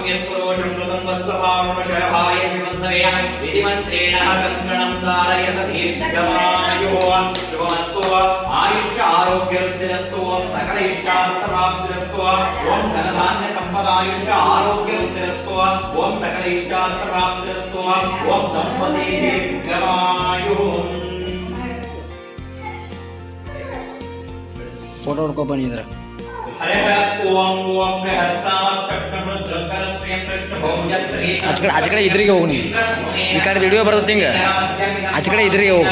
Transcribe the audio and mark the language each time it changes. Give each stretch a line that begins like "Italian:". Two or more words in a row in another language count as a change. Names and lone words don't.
Sanskrit: यत्पुरुषं मृतं वस्वपावनशरभाय विमन्दवे इति मन्त्रेण कंकणं धारयत दीर्घमायुः शुभमस्तु आयुष्य आरोग्यवृद्धिरस्तु सकल इष्टार्थप्राप्तिरस्तु ओम धनधान्य संपदायुष्य आरोग्यवृद्धिरस्तु ओम सकल इष्टार्थप्राप्तिरस्तु ओम दंपती दीर्घमायुः.
Kannada: ಫೋಟೋ ಹೊಡ್ಕೊ ಬಂದಿದ್ರ ಆಚೆ ಕಡೆ ಇದ್ರಿಗೆ ಹೋಗಿ. ನೀವು ಈ ಕಡೆ ವಿಡಿಯೋ ಬರ್ತದೆ ಹಿಂಗ, ಆಚೆ ಕಡೆ ಇದ್ರಿಗೆ ಹೋಗಿ.